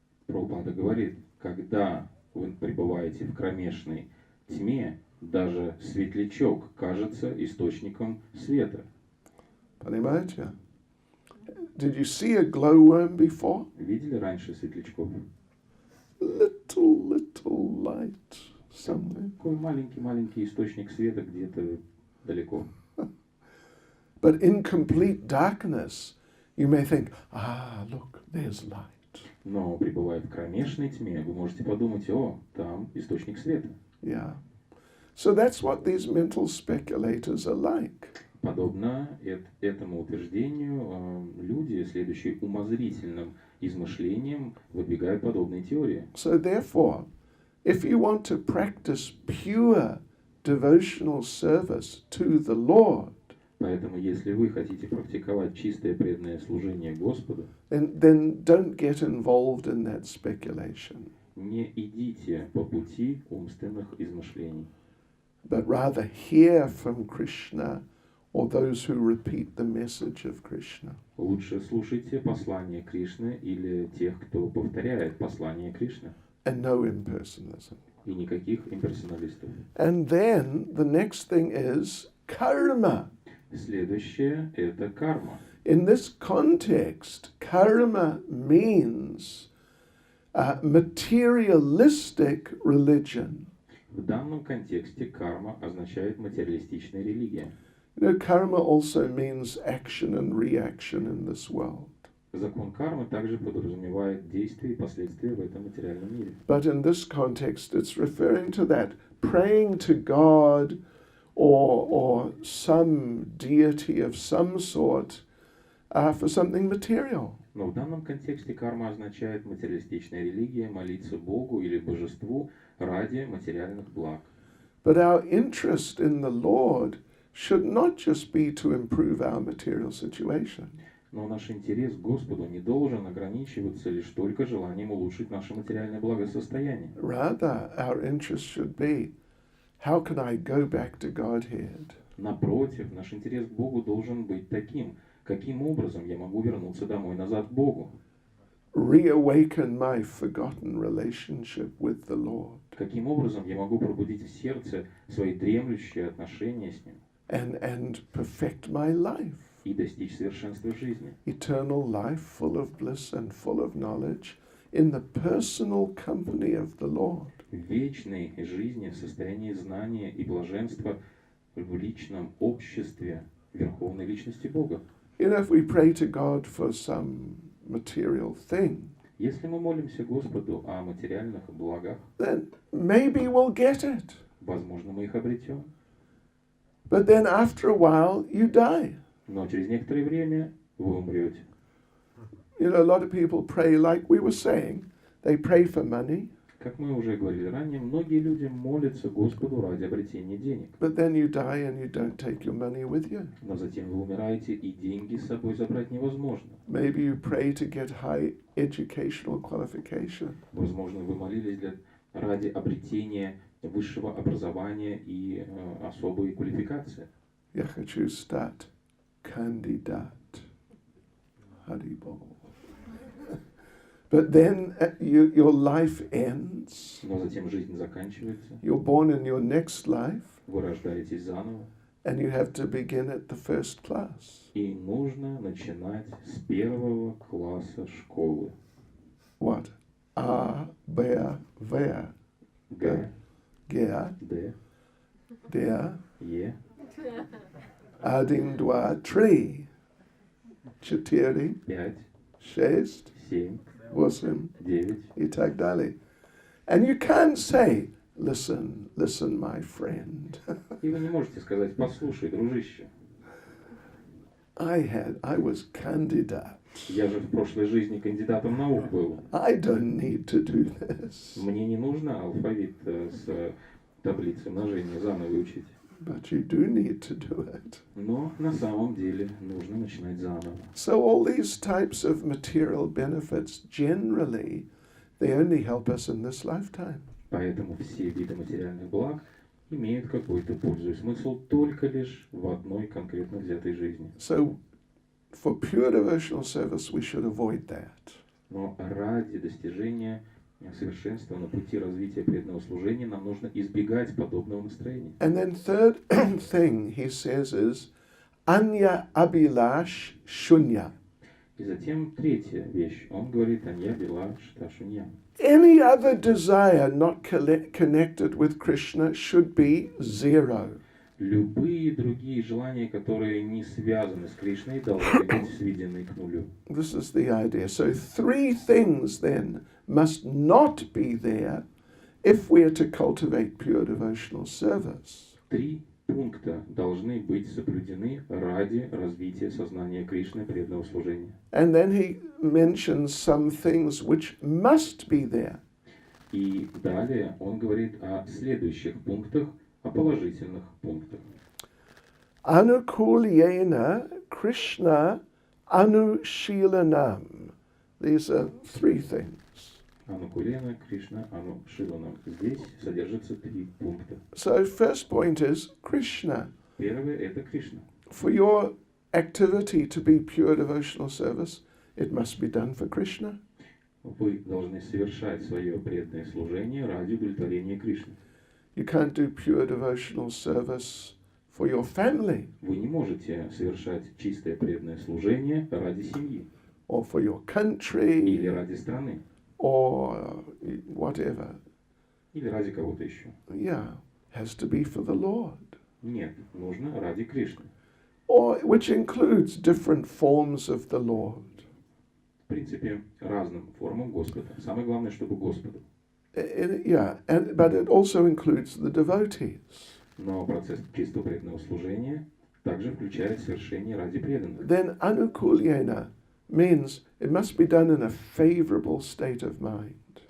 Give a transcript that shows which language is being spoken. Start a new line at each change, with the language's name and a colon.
Russian: Прабхупада говорит, когда вы пребываете в кромешной тьме, даже светлячок кажется источником света. Понимаете?
English: Did you see a glowworm before?
Russian: Видели раньше светлячков?
English: Little light somewhere.
Russian: Такой маленький источник света где-то далеко.
English: But in complete darkness, you may think, look, there's light.
Russian: Но, пребывая в кромешной тьме, вы можете подумать, о, там источник света.
English: Yeah. So that's what these mental speculators are like.
Russian: Подобно этому утверждению, люди, следующие умозрительным измышлениям, выдвигают подобные теории.
English: So therefore, if you want to practice pure devotional service to the Lord,
Russian: Поэтому, если вы хотите практиковать чистое преданное служение Господу,
English: then don't get involved in that speculation,
Russian: не идите по пути умственных измышлений,
English: but rather hear from Krishna or those who repeat the message of Krishna.
Russian: лучше слушайте послание Кришны или тех, кто повторяет послание Кришны,
English: And no impersonalism.
Russian: и никаких имперсоналистов.
English: And then the next thing is karma.
Russian: Следующее – это карма.
English: In this context, karma means materialistic religion.
Russian: В данном контексте карма означает материалистичная религия.
English: You know, karma also means action and reaction in this world.
Russian: Закон кармы также подразумевает действия и последствия в этом материальном мире.
English: But in this context, it's referring to that, praying to God or some deity of some sort for something material.
Russian: Но в данном контексте карма означает материалистичная религия, молиться Богу или божеству ради материальных благ.
English: But our interest in the Lord should not just be to improve our material situation.
Russian: Но наш интерес к Господу не должен ограничиваться лишь только желанием улучшить наше материальное благосостояние.
English: Rather, our interest should be, how can I go back to Godhead?
Russian: Напротив, наш интерес к Богу должен быть таким, каким образом я могу вернуться домой назад к Богу.
English: Reawaken my forgotten relationship with the Lord.
Russian: Каким образом я могу пробудить в сердце свои дремлющие отношения с Ним
English: And perfect my life.
Russian: и достичь совершенства жизни.
English: Eternal life full of bliss and full of knowledge in the personal company of the Lord.
Russian: Вечной жизни в состоянии знания и блаженства в личном обществе Верховной Личности Бога.
English: You know, if we pray to God for some material thing,
Russian: Если мы молимся Господу о материальных благах,
English: then maybe we'll get it.
Russian: возможно, мы их обретем.
English: But then after a while, you die.
Russian: Но через некоторое время вы умрете.
English: You know, a lot of people pray, like we were saying, they pray for money,
Russian: Как мы уже говорили ранее, многие люди молятся Господу ради обретения денег.
English: but then you die and you don't take your money with you.
Russian: Но затем вы умираете, и деньги с собой забрать невозможно.
English: Maybe you pray to get high educational qualification,
Russian: Возможно, вы молились ради обретения высшего образования и особой квалификации. Я хочу стать кандидат. Харибол.
English: But then your life ends.
Russian: Но затем жизнь заканчивается,
English: You're born in your next life,
Russian: вы рождаетесь заново,
English: and you have to begin at the first class.
Russian: и нужно начинать с первого класса школы.
English: What? A, B, V,
Russian: Г,
English: G,
Russian: Д,
English: D,
Russian: Е, 1, 2, 3, 4, 5, 6, 7, 8, 9. и так далее.
English: And you can't say, listen, my friend.
Russian: И вы не можете сказать: послушай, дружище,
English: I was candidate.
Russian: я же в прошлой жизни кандидатом наук был.
English: I don't need to do this.
Russian: Мне не нужно алфавит с таблицей умножения заново учить.
English: But you do need to do it.
Russian: Но на самом деле нужно начинать заново.
English: So all these types of material benefits, generally, they only help us in this lifetime.
Russian: Поэтому все виды материальных благ имеют какую-то пользу и смысл только лишь в одной конкретно взятой жизни.
English: So for pure devotional service, we should avoid that.
Russian: Но ради достижения совершенства на пути развития преданного служения нам нужно избегать подобного настроения.
English: And then third thing he says is
Sanskrit: anya abhilash shunya.
Russian: И затем третья вещь. Он говорит:
Sanskrit: анья била шташунья.
English: Any other desire not connected with Krishna should be zero.
Russian: Любые другие желания, которые не связаны с Кришной, должны быть сведены к нулю.
English: This is the idea. So 3 things then must not be there if we are to cultivate pure devotional service.
Russian: 3 пункта должны быть соблюдены ради развития сознания Кришны, преданного служения.
English: And then he mentions some things which must be there.
Russian: И далее он говорит о следующих пунктах, о положительных пунктах.
Sanskrit: Anukulyena Krishna Anushilanam.
English: These are 3 things.
Sanskrit: Анукулена, Кришна, Анушиланам.
Russian: Здесь содержится 3 пункта.
English: So first point is Krishna.
Russian: Первое – это Кришна.
English: For your activity to be pure devotional service, it must be done for Krishna.
Russian: Вы должны совершать свое преданное служение ради удовлетворения Кришны.
English: You can't do pure devotional service for your family
Russian: Вы не можете совершать чистое преданное служение ради семьи
English: or for your
Russian: или
English: country
Russian: ради страны,
English: or whatever.
Russian: или ради кого-то еще.
English: Yeah, has to be for the Lord.
Russian: Нет, нужно ради Кришны.
English: Or which includes different forms of the Lord.
Russian: В принципе, разным формам Господа. Самое главное, чтобы Господу.
English: But it also includes the devotees.
Russian: Но процесс чистого преданного служения также включает совершение ради преданных.
English: Then anukulyena means it must be done in a favorable state of mind.